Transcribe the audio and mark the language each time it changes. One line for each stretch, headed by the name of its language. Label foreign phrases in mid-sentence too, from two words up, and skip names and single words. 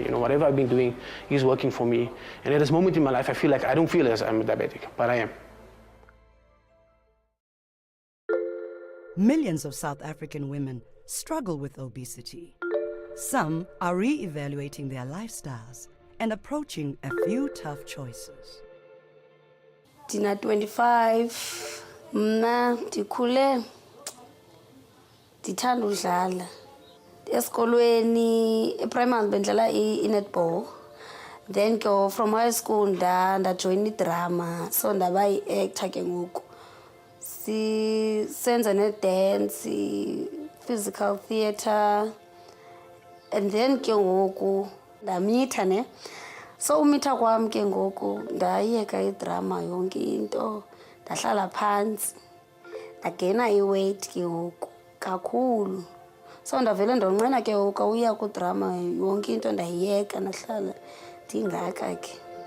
English: Whatever I've been doing is working for me. And at this moment in my life, I feel like I don't feel as I'm diabetic, but I am. Millions of South African women struggle with obesity. Some are re-evaluating their lifestyles and approaching a few tough choices.
Xhosa: Ndina 25, mna ndikhule ndithanda udlala. Esikolweni eprimary bendlala i-netball.
English: Then from high school
Xhosa: ndajoin idrama, so ndaba yi-actor ke ngoku. Senza ne-dance,
English: physical theatre, and then
Xhosa: ke ngoku ndamitha ne. So umitha kwam ke ngoku ndayeka idrama yonke into, ndahlala phansi, ndagena iweight ke ngoku kakhulu. So ndavele ndonqena ke ngoku uya kudrama yonke into ndayiyeka, ndahlala ndingaka ke.